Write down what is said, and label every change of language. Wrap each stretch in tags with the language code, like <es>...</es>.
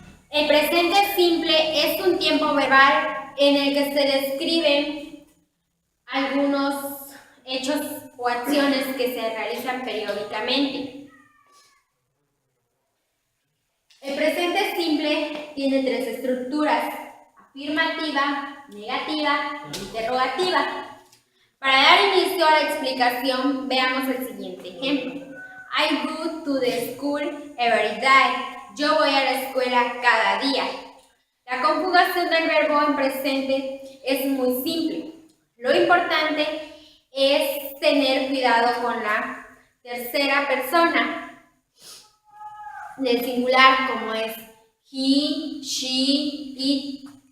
<es>El presente simple es un tiempo verbal en el que se describen algunos hechos o acciones que se realizan periódicamente. El presente simple tiene tres estructuras: afirmativa, negativa e interrogativa. Para dar inicio a la explicación, veamos el siguiente ejemplo.</es> <en>I go to the school every day.</en> <es>Yo voy a la escuela cada día. La conjugación del verbo en presente es muy simple. Lo importante es tener cuidado con la tercera persona del singular, como es</es> <en>he, she, it.</en>